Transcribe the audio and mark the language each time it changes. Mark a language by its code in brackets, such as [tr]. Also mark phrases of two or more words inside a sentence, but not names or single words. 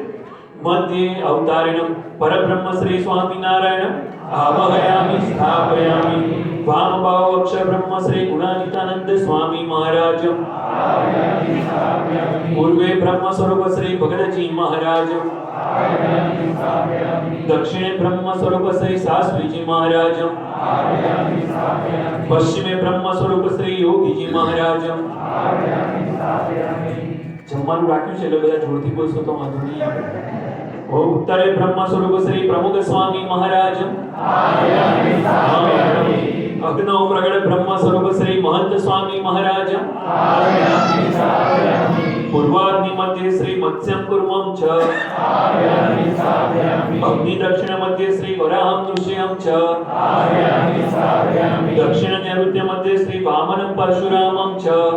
[sa] मध्ये अवतारेण परब्रह्म श्री स्वामिनारायण आवहयामी स्थापयामी वामभाव अक्षर ब्रह्म श्री गुणातीतानंद स्वामी महाराज पूर्वे ब्रह्म स्वरूप श्री भगतजी महाराज दक्षिणे ब्रह्म स्वरूप श्री शास्त्रीजी महाराज पश्चिमे ब्रह्म स्वरूप श्री योगीजी महाराज। [gu] જમવાનું રાખ્યું છે એટલે બધા જોરથી બોલશો તો વાંધો નહીં આવે। [sa] उत्तरे ब्रह्म स्वरूप श्री प्रमुख स्वामी महाराज अग्नौ प्रगट ब्रह्म स्वरूप श्री महंत स्वामी महाराज पूर्वाग्नि मध्य श्री मत्स्यं कुर्मं च अग्नि दक्षिण मध्य श्री वराहं दृश्यं च दक्षिण नैऋत्य मध्य श्री वामनं परशुरामं च